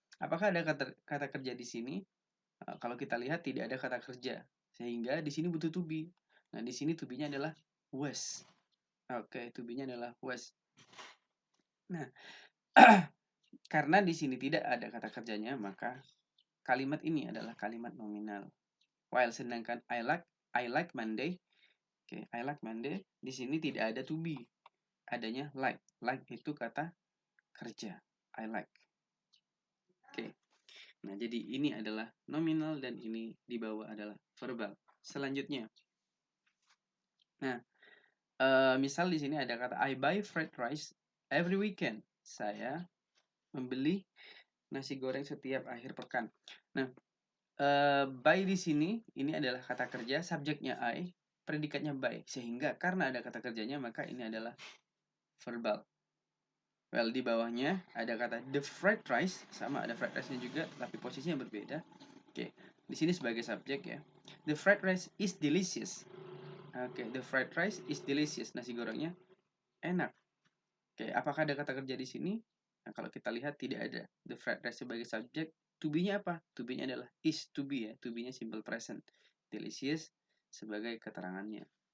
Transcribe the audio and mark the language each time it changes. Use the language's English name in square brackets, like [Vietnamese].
[Indonesian] Apakah ada kata kerja di sini? Kalau kita lihat tidak ada kata kerja. Sehingga di sini butuh to be. Nah, di sini to be-nya adalah was. Oke, to be-nya adalah was. Nah, karena di sini tidak ada kata kerjanya, maka kalimat ini adalah kalimat nominal. [English] While [Indonesian] sedangkan [English] I like Monday. [Indonesian] Oke, [English] I like Monday. [Indonesian] Di sini tidak ada to be. Adanya like. Like itu kata kerja. [English] I like. [Indonesian] Oke. Nah, jadi ini adalah nominal dan ini di bawah adalah verbal. Selanjutnya. Nah, misal di sini ada kata [English] I buy fried rice every weekend. [Indonesian] Saya membeli nasi goreng setiap akhir pekan. Nah, by di sini ini adalah kata kerja, subjeknya I, predikatnya by. Sehingga karena ada kata kerjanya maka ini adalah verbal. Well, di bawahnya ada kata [English] the fried rice, [Indonesian] sama ada fried rice-nya juga, tapi posisinya berbeda. Oke, di sini sebagai subjek ya. [English] The fried rice is delicious. Oke, the fried rice is delicious. [Indonesian] Nasi gorengnya enak. Oke, apakah ada kata kerja di sini? Nah, kalau kita lihat tidak ada. [English] The fried rice [Indonesian] sebagai subjek, to be-nya apa? To be-nya adalah is to be ya. To be-nya simple present. delicious sebagai keterangannya.